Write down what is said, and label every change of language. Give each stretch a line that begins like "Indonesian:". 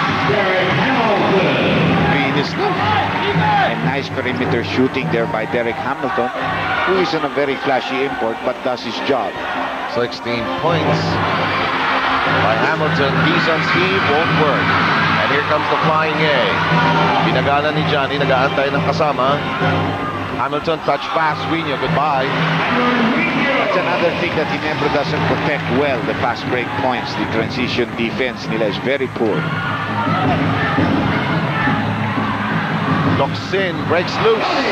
English: Green is and nice perimeter shooting there by Derek Hamilton, who isn't a very flashy import but does his job. 16 points by Hamilton. He's on Steve, won't work. And here comes the flying A.
Filipino: Pinagala ni Johnny, nag-aantay ng kasama.
English: Hamilton touch pass, Huino, goodbye. That's another thing that Ginebra doesn't protect well, the fast break points. The transition defense nila is very poor. Locsin breaks loose.